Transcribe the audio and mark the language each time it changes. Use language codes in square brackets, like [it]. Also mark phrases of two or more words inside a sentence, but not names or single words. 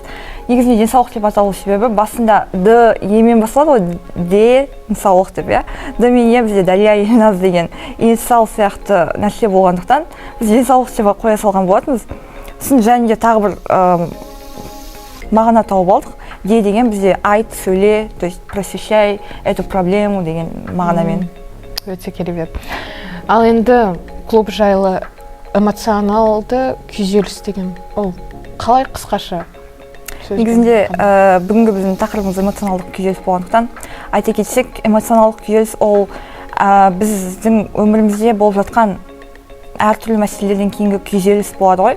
[kk] Негізінде денсаулық деп аталу себебі басында Д емен басталады ғой, Д денсаулық деп, иә. Д мен Е бізде Дария Елназ деген инициал сияқты нәрсе болғандықтан біз денсаулық деп қоя салған болатынбыз. Сосын және де тағы бір мағына тауып алдық. Д деген бізде айт, сөйле, [ru] то есть просвещай эту проблему [kk] деген мағынамен. Өте керемет. Ал енді клуб жайлы эмоционалды күйзеліс деген ол қалай қысқаша? Негізінде бүгінгі біздің тақырыбымыз эмоционалдық күйзеліс болғандықтан айта кетсек, эмоционалдық күйзеліс ол біздің өмірімізде болып жатқан әртүрлі мәселелерден кейінгі күйзеліс болады ғой.